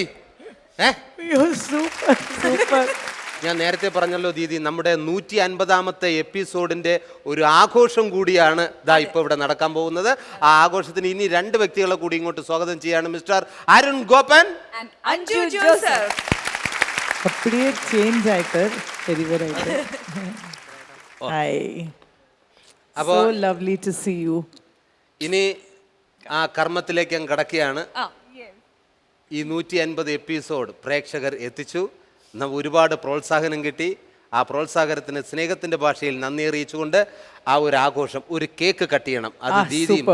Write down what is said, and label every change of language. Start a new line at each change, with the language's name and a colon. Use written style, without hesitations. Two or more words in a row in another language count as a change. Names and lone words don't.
Malayalam: സൂപ്പർ സൂപ്പർ. ഞാൻ നേരത്തെ പറഞ്ഞല്ലോ ദീദി, നമ്മുടെ 150ാമത്തെ എപ്പിസോഡിന്റെ ഒരു ആഘോഷം കൂടിയാണ് ദാ ഇപ്പോൾ ഇവിടെ നടക്കാൻ പോകുന്നത്. ആ ആഘോഷത്തിന് ഇനി 2 വ്യക്തികളെ കൂടി ഇങ്ങോട്ട് സ്വാഗതം ചെയ്യാണ്. മിസ്റ്റർ അരുൺ ഗോപൻ, അഞ്ജു ജോസഫ്.
Tamil: அப்படியே சேஞ்ச் ஆயிட்டு பெரியவராயிட்டு. ஹாய்,
Malayalam: അപ്പോൾ
English: so lovely to see you.
Malayalam: ഇനി ആ കർമ്മത്തിലേക്ക് അങ്ങ് കടക്കുകയാണ്. ഈ 150 എപ്പിസോഡ് പ്രേക്ഷകർ എത്തിച്ചു. ഒരുപാട് പ്രോത്സാഹനം കിട്ടി. ആ പ്രോത്സാഹനത്തിന് സ്നേഹത്തിന്റെ ഭാഷയിൽ നന്ദി അറിയിച്ചുകൊണ്ട് ആ ഒരു ആഘോഷം, ഒരു
English: cake cut
Malayalam: ചെയ്യണം.